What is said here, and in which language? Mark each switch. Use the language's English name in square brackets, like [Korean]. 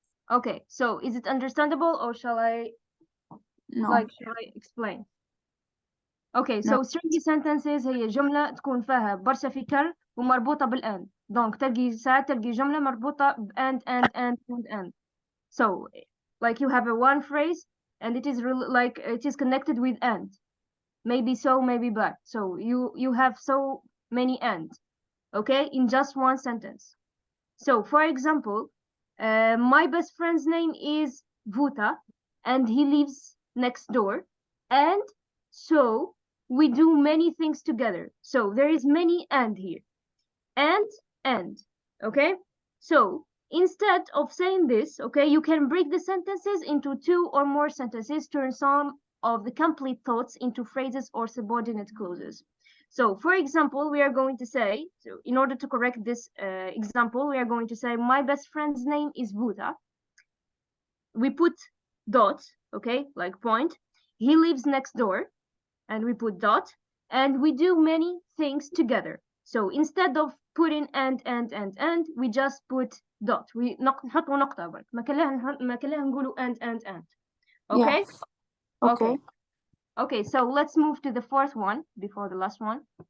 [English] Okay, so is it understandable or shall I explain? Okay, so stringy sentences [Arabic] هي جملة تكون فيها برشا فكر ومربوطة بالان. دونك ساعات تلقي جملة مربوطة and. [English] So like you have a one phrase and it is connected with and. Maybe so, maybe but. So you have so many and, okay, in just one sentence. So for example, my best friend's name is Vuta and he lives next door. And so we do many things together. So there is many and here. And, okay? So instead of saying this, okay, you can break the sentences into 2 or more sentences, turn some of the complete thoughts into phrases or subordinate clauses. So for example, we are going to say, so in order to correct this example, we are going to say, my best friend's name is Buddha. We put dot, okay, like point. He lives next door, and we put dot, and we do many things together. So instead of putting and, we just put dot. [Arabic] We نحطوا نقطة برك. ما كلها نقولوا and. [English] Okay? Yes. Okay. Okay, so let's move to the fourth one before the last one.